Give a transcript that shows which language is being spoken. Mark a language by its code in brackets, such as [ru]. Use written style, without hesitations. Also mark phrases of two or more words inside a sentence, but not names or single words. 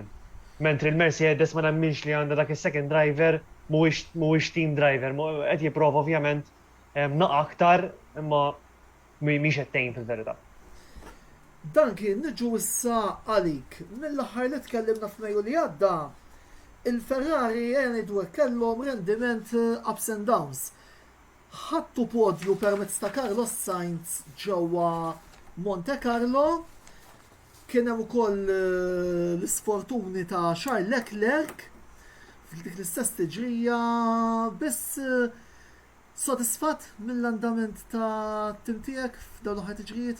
[mt] Mentri l-Mercedes ma nemminx li għandha dak is- [en] second driver [mt] mhuwiex [en] team driver, [mt] qed jipprova ovvjament naqa' aktar imma mhix qed tgħin fil-verità. Dan kien niġu issa għalik. Mill-aħħar li tkellimna f'Mejju li għadda, il-Ferrari ngħidu kellhom rendiment [en] ups and downs. [mt] Ħattu podju permezz ta' Carlos Sainz ġewwa Monte Carlo, kien hemm ukoll l-isfortuni ta' Charles Leclerc f'dik l-istess tiġrija, biss sodisfatt mill-andament ta' tim tiegħek f'dawn l-aħħar tiġrijiet?